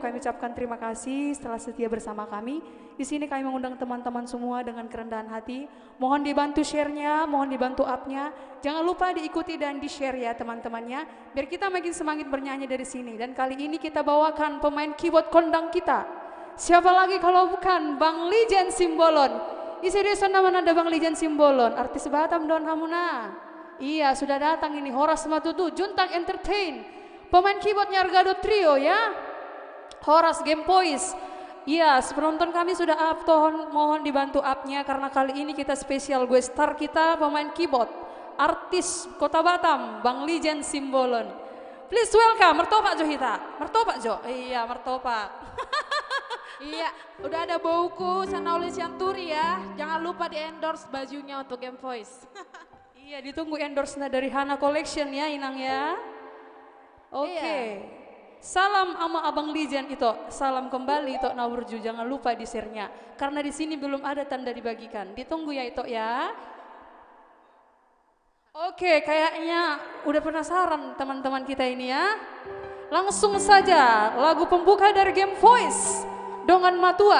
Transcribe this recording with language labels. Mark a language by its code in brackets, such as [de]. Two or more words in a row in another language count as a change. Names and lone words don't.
[id] Kami ucapkan terima kasih setelah setia bersama kami. Di sini kami mengundang teman-teman semua dengan kerendahan hati. Mohon dibantu share-nya, mohon dibantu up-nya. Jangan lupa diikuti dan di-share ya teman-temannya, biar kita makin semangat bernyanyi dari sini. Dan kali ini kita bawakan pemain keyboard kondang kita. Siapa lagi kalau bukan Bang Lijen Simbolon. Isi desa nama nada Bang Lijen Simbolon, artis Batam Don Hamuna. Iya, sudah datang ini Horas Matutu, Juntang Entertain. Pemain keyboardnya Argado Trio ya. Horas Game Voice. Iya, penonton kami sudah up, mohon dibantu up-nya karena kali ini kita spesial [en] guest star [id] kita pemain keyboard artis Kota Batam, Bang Lijen Simbolon. [en] Please welcome [id] Mertopak Johita. Mertopak Jo. Iya, Mertopak. Iya, udah ada bauku Sanauli Sianturi ya. Jangan lupa di-endorse bajunya untuk Game Voice. Iya, ditunggu endorse-nya dari Hana Collection ya, Inang ya. Oke. Iya. Salam ama Abang Lijen itu, salam kembali itu Nawurju, jangan lupa di share-nya karena di sini belum ada tanda dibagikan. Ditunggu ya itu ya. Oke, kayaknya udah penasaran teman-teman kita ini ya. Langsung saja lagu pembuka dari Game Voice, Dongan Matua.